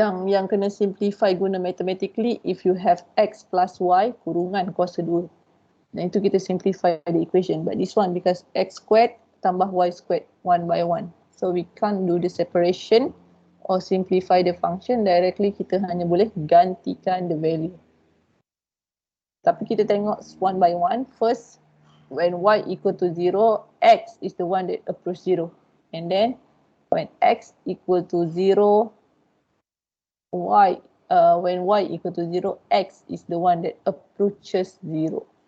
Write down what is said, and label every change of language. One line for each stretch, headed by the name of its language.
Malay: Yang kena simplify guna mathematically, if you have x plus y kurungan kuasa 2. Dan itu kita simplify the equation.
English: But this one because x squared tambah y squared 1 by 1. So we can't do the separation or simplify the function directly.
Malay: Kita hanya boleh gantikan the value. Tapi kita tengok 1 by 1.
English: First, when y equal to 0, x is the one that approach 0. And then when x equal to 0, when y equal to 0, x is the one that approaches 0.